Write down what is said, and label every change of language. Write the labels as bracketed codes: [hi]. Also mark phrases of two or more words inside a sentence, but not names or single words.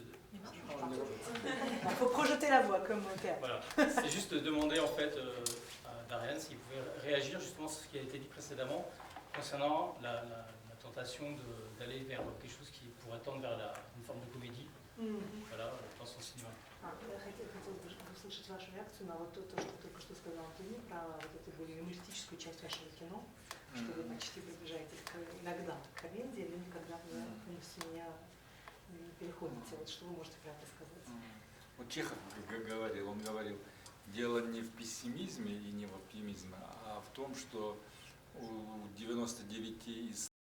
[fr] Il faut projeter la voix comme au théâtre. Voilà. C'est juste de demander en fait à Darijan s'il pouvait réagir justement sur ce qui a été dit précédemment concernant la tentation d'aller vers quelque chose qui pourrait tendre vers une forme de comédie. Voilà, dans son cinéma. [ru] Хотел услышать вашу реакцию на вот то, что только что сказал Антони, про вот эту более юмористическую часть вашего кино, что вы почти приближаетесь иногда к комедии, но никогда вы полностью не переходите. Вот что вы можете про это сказать? Вот Чехов говорил, он говорил, дело не в пессимизме и не в оптимизме, а в том, что у 99 из